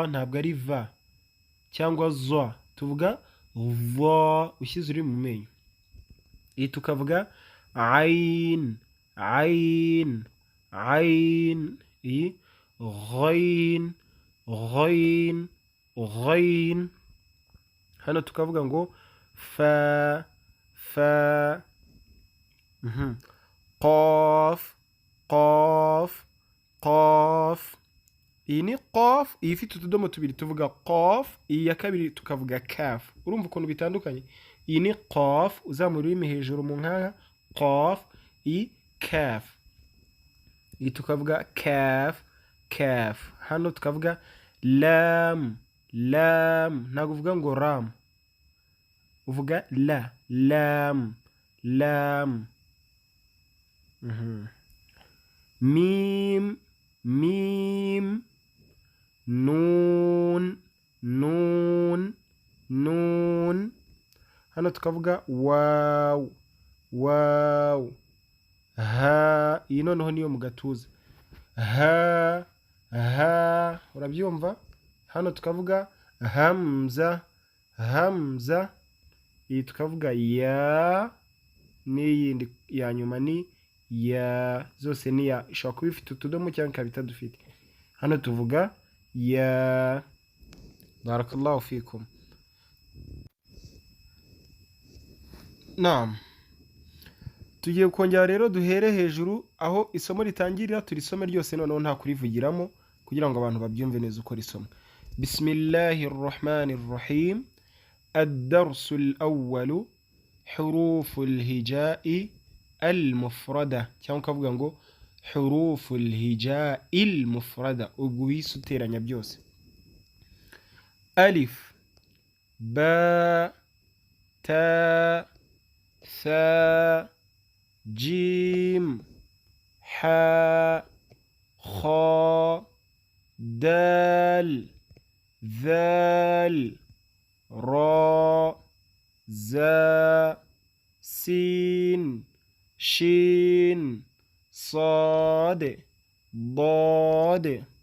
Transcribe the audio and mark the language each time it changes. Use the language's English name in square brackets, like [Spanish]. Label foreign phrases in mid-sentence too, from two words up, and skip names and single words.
[Kinyarwanda] Ntabwo ari va cyangwa zwa, tuvuga va ushyize uri mu menyo. Iyi tukavuga ain, ain, ain. Iyi ghain, ghain, ghain. Hano tukavuga ngo fa, fa. Qaf, qaf, qaf. Iyi ni qaf. Iyi ifite utudomo tubiri tuvuga qaf. Iyi ya kabiri tukavuga kaf. Urumva ukuntu bitandukanye? Iyi ni qaf uzamura ururimi hejuru mu nkanka, qaf. Iyi kaf. Iyi tukavuga kaf, kaf. Hano tukavuga lam, lam. Ntabwo uvuga ngo ram, uvuga la, lam, lam. Mim, mim. Nun, nun, nun. Hano tukavuga waw, waw. Ha. Iyi noneho niyo mu gatuza. Ha, ha. Urabyumva? Hano tukavuga hamza, hamza, iyi tukavuga ya, n'iyindi ya nyuma ni ya, zose ni ya. Ishobora kuba ifite utudomo cyangwa ikaba itadufite. Hano tuvuga ya. [Arabic] بارك الله فيكم. [Kinyarwanda] Naam, tugiye kongera rero duhere hejuru aho isomo ritangirira, turisome ryose noneho nta kurivugiramo kugira ngo abantu babyumve neza uko risoma. [Arabic] بسم الله الرحمن الرحيم. الدرس الأول حروف الهجاء المفردة [Kinyarwanda] cyangwa ukavuga ngo [Arabic] حروف الهجاء المفردة, [Kinyarwanda] ubwo uhise uteranya byose. [Arabic] ألف باء تاء ثاء جيم حاء خاء دال ذال را زا سين شين صاد ضاد